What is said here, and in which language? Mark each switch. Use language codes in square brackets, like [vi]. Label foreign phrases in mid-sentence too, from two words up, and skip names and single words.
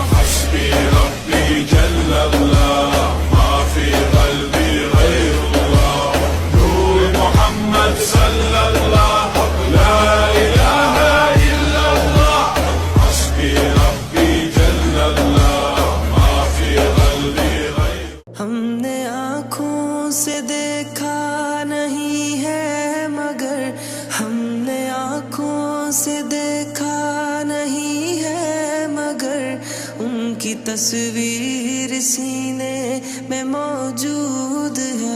[ar] حسبي ربي جل الله، ما في قلبي غير الله، نور محمد صلى الله، لا إله إلا الله. حسبي ربي جل الله، ما في قلبي غير الله. [ur] ہم نے آنکھوں سے دیکھا نہیں ہے مگر، ہم نے آنکھوں سے دیکھا نہیں ہے مگر، ان کی تصویر سینے میں موجود ہے.